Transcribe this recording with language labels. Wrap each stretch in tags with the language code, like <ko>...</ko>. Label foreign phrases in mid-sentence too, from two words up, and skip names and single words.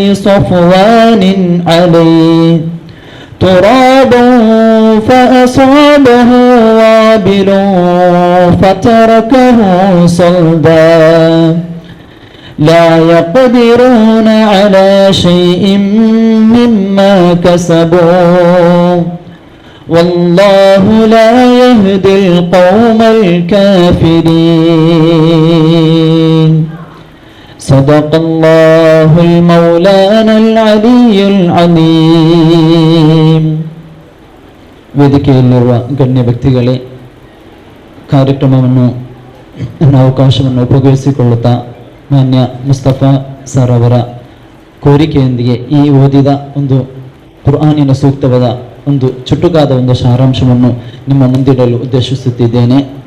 <ar>صفوان عليه تراب فأصابه وابل فتركه صلدا لا يقدرون على شيء مما كسبوا والله لا يهدي القوم الكافرين. صدق الله المولانا العلي العظيم.</ar> <kn>ವೇದಿಕೆಯಲ್ಲಿರುವ ಗಣ್ಯ ವ್ಯಕ್ತಿಗಳೇ, ಕಾರ್ಯಕ್ರಮವನ್ನು ನನ್ನ ಅವಕಾಶವನ್ನು ಉಪಯೋಗಿಸಿಕೊಳ್ಳುತ್ತಾ ಮಾನ್ಯ ಮುಸ್ತಫಾ ಸರ್ ಅವರ ಕೋರಿಕೆಯೊಂದಿಗೆ ಈ ಓದಿದ ಒಂದು ಕುರ್ಆನಿನ ಸೂಕ್ತವಾದ ಒಂದು ಚುಟುಕಾದ ಒಂದು ಸಾರಾಂಶವನ್ನು ನಿಮ್ಮ ಮುಂದಿಡಲು ಉದ್ದೇಶಿಸುತ್ತಿದ್ದೇನೆ.</kn>